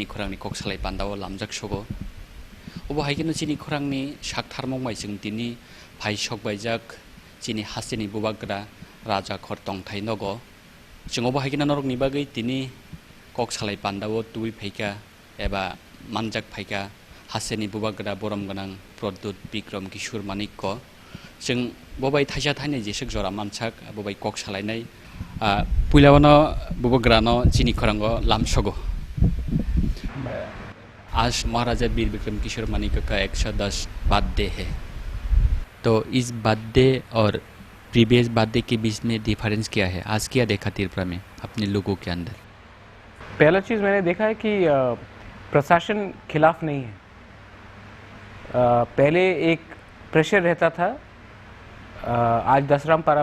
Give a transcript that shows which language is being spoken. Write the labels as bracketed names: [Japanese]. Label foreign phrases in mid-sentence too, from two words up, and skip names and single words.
[Kok Borok] khurang ni kok salai pandao lamjak sogo obo haikeno chini khurang ni sak tharmong mai jeng tini phai sok baijak chini hasini bubagra raja khor tong thai nogo jeng obo haikeno norok ni bagai tini kok salai pandao tui phaika eba manjak phaika hasini bubagra borom ganang produt bikram kishur manik ko jeng bobai thaisa thainai jesek jora mamchak bobai kok salainai पुलावनो बुबग्रानो चीनी खरंगो लामसगो [Hindi] आज महाराजा वीर विक्रम किशोर मानिक का 110 बर्थडे है तो इस बर्थडे और [English] previous birthday [Hindi] के बीच में डिफरेंस क्या है आज क्या देखा त्रिपुरा में अपने लोगों के अंदर पहला चीज़ मैंने देखा है कि प्रशासन खिलाफ नहीं है पहले एक प्रेशर रहता था आज दसरामपारा